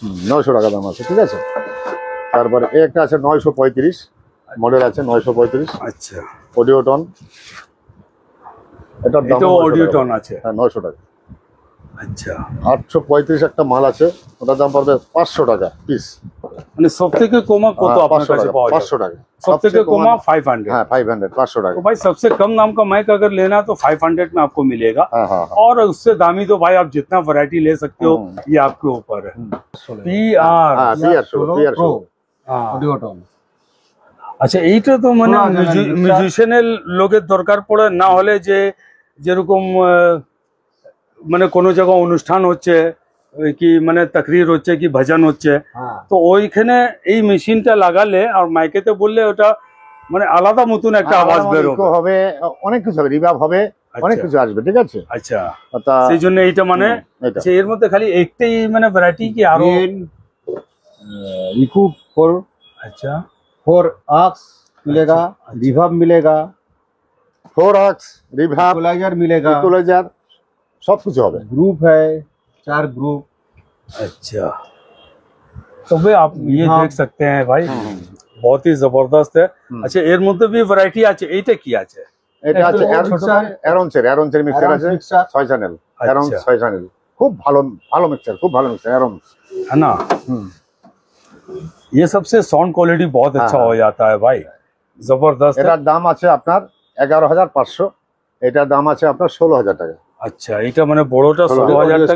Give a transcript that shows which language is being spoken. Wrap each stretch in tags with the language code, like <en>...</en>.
<bn>900 টাকা দাম আছে। ঠিক আছে, তারপরে একটা আছে 935 মডেল আছে, 935। আচ্ছা অডিওটন, এটার দাম অডিওটন আছে? হ্যাঁ 900 টাকা। আচ্ছা 835 একটা মাল আছে, ওটার দাম পড়বে 500 টাকা পিস। মানে সব থেকে কমা কত আপনার কাছে পাওয়া যাবে? 500 টাকা।</bn> <hi>सब</hi> <bn>থেকে কমা 500?</bn> <hi>हाँ 500, 500 टाका। तो भाई सबसे कम दाम का माइक अगर लेना है तो 500 में आपको मिलेगा। हाँ हाँ और उससे दामी तो भाई आप जितना वैरायटी ले सकते हो, ये आपके ऊपर है। PR हाँ PR शो।</hi> <bn>অডিওটন। আচ্ছা এইটা তো মানে মিউজিশিয়ানের লোকের দরকার পড়ে না হলে, যে যেরকম মানে কোনো জায়গায় অনুষ্ঠান হচ্ছে কি মানে তাকরির হচ্ছে কি ভজন হচ্ছে, তো ওইখানে এই মেশিনটা লাগালে আর মাইকেতে বললে ওটা মানে আলাদা মতন একটা আওয়াজ বের হবে, অনেক কিছু হবে, রিভার্ব হবে, অনেক কিছু আসবে। ঠিক আছে, আচ্ছা সেই জন্য এইটা মানে এর মধ্যে খালি একটাই মানে ভ্যারাইটি কি আরো?</bn> <hi>रिकूप 4, अच्छा 4 आक्स मिलेगा, रिवर्ब मिलेगा,</hi> <bn>4 রিভার্ব,</bn> <hi>इक्वलाइजर मिलेगा,</hi> <bn>ইকুয়ালাইজার, সব কিছু হবে।</bn> <hi>ग्रुप है 4 ग्रुप। अच्छा तो भाई आप ये देख सकते हैं भाई, बहुत ही जबरदस्त है।</hi> <bn>अच्छा এর মধ্যে</bn> <hi>भी वैरायटी</hi> <bn>আছে, এইটা কি আছে? এটা আছে অ্যারনসের মিক্সার আছে 6 চ্যানেল, অ্যারন 6 চ্যানেল, খুব ভালো মিক্সার, খুব ভালো মিক্সার অ্যারন,</bn> <hi>है ना? ये सबसे साउंड क्वालिटी बहुत अच्छा हो जाता है भाई, जबरदस्त है।</hi> <bn>এটার দাম আছে আপনার 11,500, এটার দাম আছে আপনার 16,000 টাকা। अच्छा এটা মানে বড়টা 16,000 টাকা।</bn>